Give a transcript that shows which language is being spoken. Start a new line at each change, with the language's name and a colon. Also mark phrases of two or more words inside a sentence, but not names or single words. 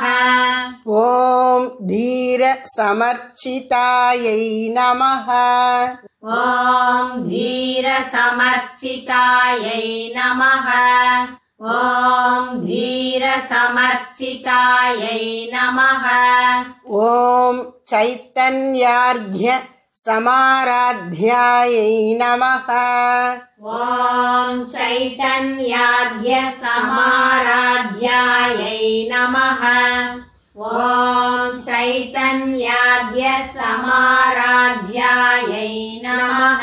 Sanskrit: ॐ धीर समर्चितायै नमः. ॐ धीर समर्चितायै नमः. ॐ धीर समर्चितायै नमः. ॐ चैतन्यार्घ्य समाराध्यायै नमः। ॐ चैतन्याद्य समाराध्यायै नमः। ॐ चैतन्याद्य समाराध्यायै नमः।